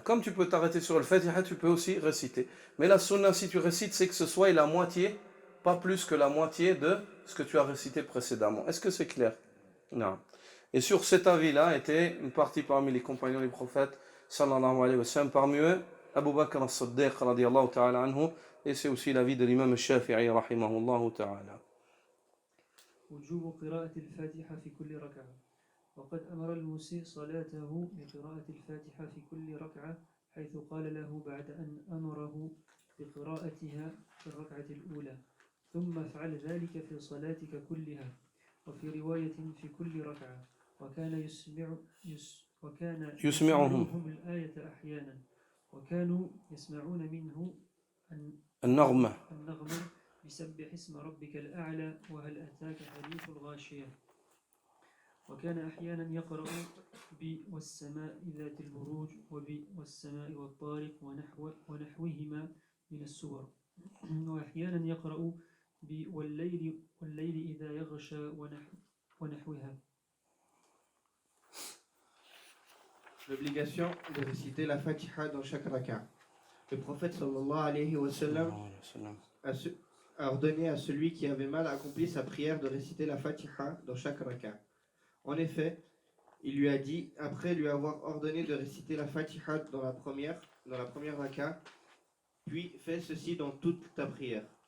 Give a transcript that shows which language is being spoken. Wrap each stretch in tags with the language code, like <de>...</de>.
<fr>Comme tu peux t'arrêter sur Al-Fatiha, tu peux aussi réciter. Mais la sunna, si tu récites, c'est que ce soit la moitié, pas plus que la moitié de ce que tu as récité précédemment. Est-ce que c'est clair? Non. Et sur cet avis-là était une partie parmi les compagnons des prophètes, sallallahu alayhi wa sallam, parmi eux, Abu Bakr as-Siddiq, radiyallahu ta'ala anhu, et c'est aussi l'avis de l'imam al-Shafi'i, rahimahullahu ta'ala.</fr> <ar>وجوب قراءة الفاتحة في كل ركعة وقد أمر المسيء صلاته بقراءة الفاتحة في كل ركعة حيث قال له بعد أن أمره بقراءتها في الركعة الأولى ثم افعل ذلك في صلاتك كلها وفي رواية في كل ركعة وكان يسمعهم الآية أحيانا وكانوا يسمعون منه النغمة بسبح اسم ربك الأعلى وهل أتاك حديث الغاشية وكان أحيانا يقرأ والسماء ذات البروج والسماء والطارق ونحوهما من السور وأحيانا يقرأ والليل إذا يغشى ونحوها.</ar> <fr>L'obligation de réciter la Fatiha dans chaque raka. Le prophète sallallahu alayhi wa sallam a ordonné à celui qui avait mal accompli sa prière de réciter la Fatiha dans chaque raka. En effet, il lui a dit, après lui avoir ordonné de réciter la Fatiha dans la première raka, puis fais ceci dans toute ta prière.</fr>